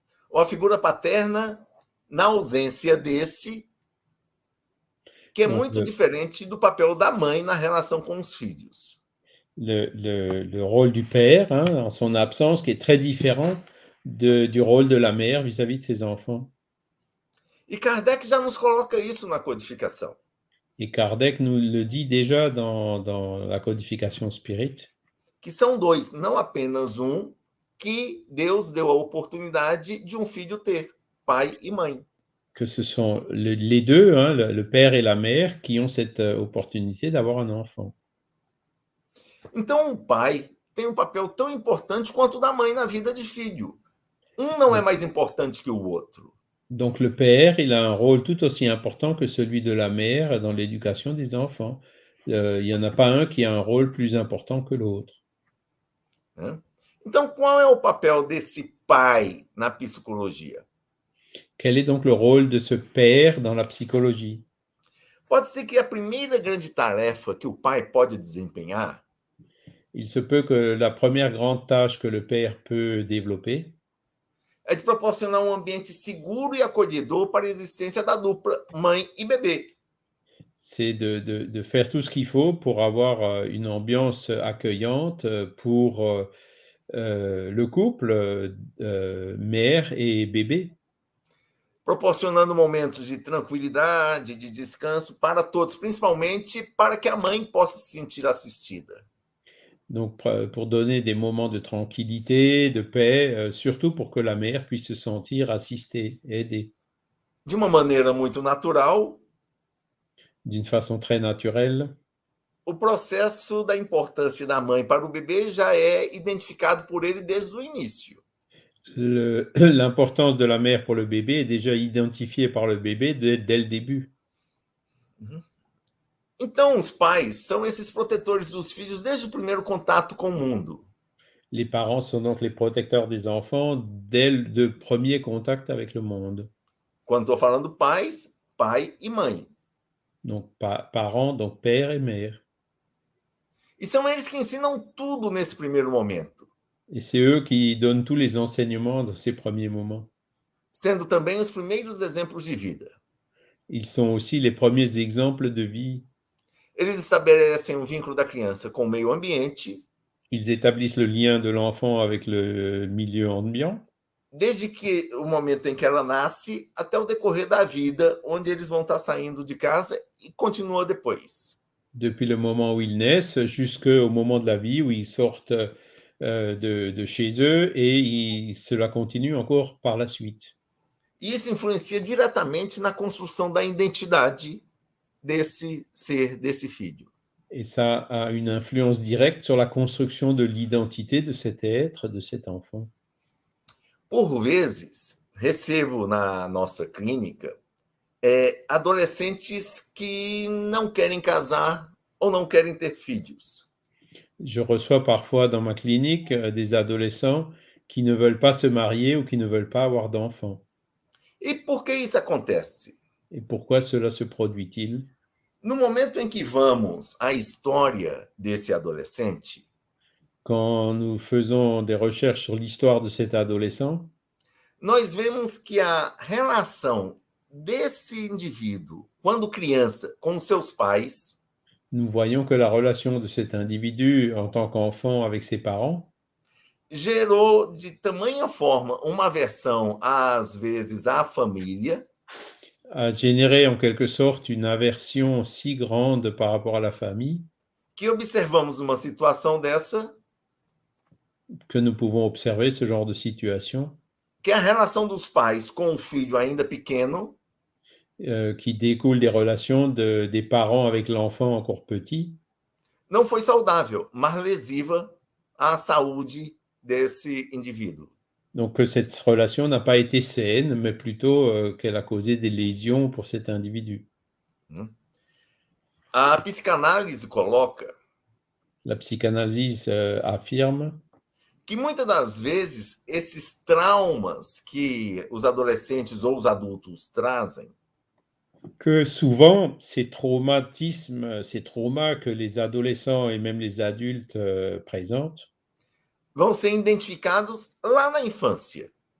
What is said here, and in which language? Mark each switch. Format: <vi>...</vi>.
<pt>Ou a figura paterna na ausência desse, que é muito diferente do papel da mãe na relação com os filhos.</pt> <fr>Le rôle du père, en son absence, qui est très différent du rôle de la mère vis-à-vis de ses enfants.</fr> <pt>E Kardec já nos coloca isso na codificação.</pt> <fr>Et Kardec nous le dit déjà dans la codification spirit.</fr> <pt>Que são dois, não apenas que Deus deu a oportunidade de filho ter, pai e mãe.</pt> <fr>Que ce sont les deux, le père et la mère, qui ont cette opportunité d'avoir un enfant.</fr> <pt>Então, o pai tem papel tão importante quanto o da mãe na vida de filho. Não é mais importante que o outro.</pt> <fr>Donc le père, il a un rôle tout aussi important que celui de la mère dans l'éducation des enfants. Il n'y en a pas un qui a un rôle plus important que l'autre.</fr> <pt>Então, qual é o papel desse pai na psicologia?</pt> <fr>Quel est donc le rôle de ce père dans la psychologie?</fr> <pt>Pode ser que a primeira grande tarefa que o pai pode desempenhar,</pt> <fr>il se peut que la première grande tâche que le père peut développer,</fr> <pt>é de proporcionar ambiente seguro e acolhedor para a existência da dupla mãe e bebê.</pt> <fr>C'est de faire tout ce qu'il faut pour avoir une ambiance accueillante pour le couple, mère et bébé.</fr> <pt>Proporcionando momentos de tranquilidade, de descanso para todos, principalmente para que a mãe possa se sentir assistida.</pt> <fr>Donc, pour donner des moments de tranquillité, de paix, surtout pour que la mère puisse se sentir assistée, aidée.</fr> <pt>De uma maneira muito natural,</pt> <fr>d'une façon très naturelle.</fr> <pt>O processo da importância da mãe para o bebê já é identificado por ele desde o início.</pt> <fr>L'importance de la mère pour le bébé est déjà identifiée par le bébé dès le début.</fr> <pt>Então, os pais são esses protetores dos filhos desde o primeiro contato com o mundo.</pt> <fr>Les parents sont donc les protecteurs des enfants dès le premier contact avec le monde.</fr> <pt>Quando estou falando pais, pai e mãe.</pt> <fr>Donc, parents, donc père et mère.</fr> <pt>E são eles que ensinam tudo nesse primeiro momento.</pt> <fr>Et c'est eux qui donnent tous les enseignements dans ces premiers moments.</fr> <pt>Sendo também os primeiros exemplos de vida.</pt> <fr>Ils sont aussi les premiers exemples de vie.</fr> <pt>Eles estabelecem vínculo da criança com o meio ambiente.</pt> <fr>Ils établissent le lien de l'enfant avec le milieu ambiant,</fr> <pt>desde que o momento em que ela nasce até o decorrer da vida, onde eles vão estar saindo de casa e continua depois.</pt> <fr>depuis le moment où ils naissent jusqu'au moment de la vie où ils sortent de chez eux et cela continue encore par la suite.</fr> <pt>E isso influencia diretamente na construção da identidade desse ser, desse filho.</pt> <fr>Et ça a une influence directe sur la construction de l'identité de cet être, de cet enfant.</fr> <pt>Por vezes, recebo na nossa clínica adolescentes que não querem casar ou não querem ter filhos.</pt> <fr>Je reçois parfois dans ma clinique des adolescents qui ne veulent pas se marier ou qui ne veulent pas avoir d'enfants.</fr> <pt>E por que isso acontece?</pt> <fr>Et pourquoi cela se produit-il?</fr> <pt>No momento em que vamos à história desse adolescente,</pt> <fr>Quand nous faisons des recherches sur l'histoire de cet adolescent,</fr> <pt>nós vemos que a relação desse indivíduo, quando criança, com seus pais,</pt> <fr>nous voyons que la relation de cet individu en tant qu'enfant avec ses parents</fr> <pt>gerou de tamanha forma uma aversão, às vezes, à família,</pt> <fr>a généré en quelque sorte une aversion si grande par rapport à la famille</fr> <pt>que observamos uma situação dessa,</pt> <fr>que nous pouvons observer ce genre de situation</fr> <pt>que a relação dos pais com o filho ainda pequeno</pt> <fr>qui découle des relations des parents avec l'enfant encore petit,</fr> <pt>não foi saudável, mas lesiva à saúde desse indivíduo.</pt> <fr>donc que cette relation n'a pas été saine, mais plutôt qu'elle a causé des lésions pour cet individu.</fr> <pt>A psicanálise coloca</pt> <fr>La psychanalyse affirme</fr> <pt>que muitas das vezes esses traumas que os adolescentes ou os adultos trazem</pt> <fr>que souvent ces traumatismes, ces traumas que les adolescents et même les adultes présentent,</fr> <pt>vão ser identificados lá na infância.</pt>